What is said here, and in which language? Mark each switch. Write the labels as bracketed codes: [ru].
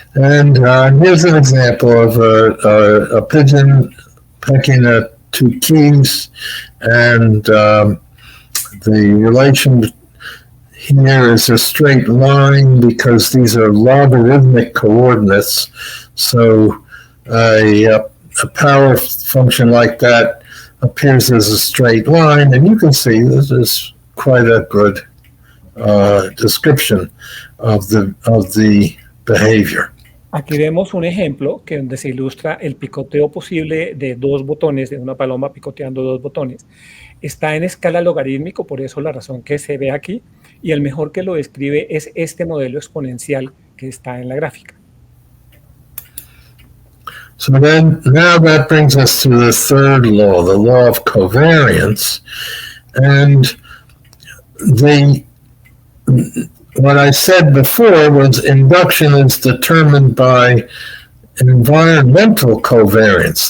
[en] And here's an example of a pigeon pecking at two keys, and the relation here is a straight line because these are logarithmic coordinates. So a power function like that appears as a straight line, and you can see this is quite a good description of the behavior. [es] Aquí vemos un ejemplo que donde se ilustra el picoteo posible de dos botones, de una paloma picoteando dos botones. Está en escala logarítmico, por eso la razón que se ve aquí, y el mejor que lo describe es este modelo exponencial que está en la gráfica. [en] So then, now that brings us to the third law, the law of covariance. And what I said before was induction is determined by environmental covariance.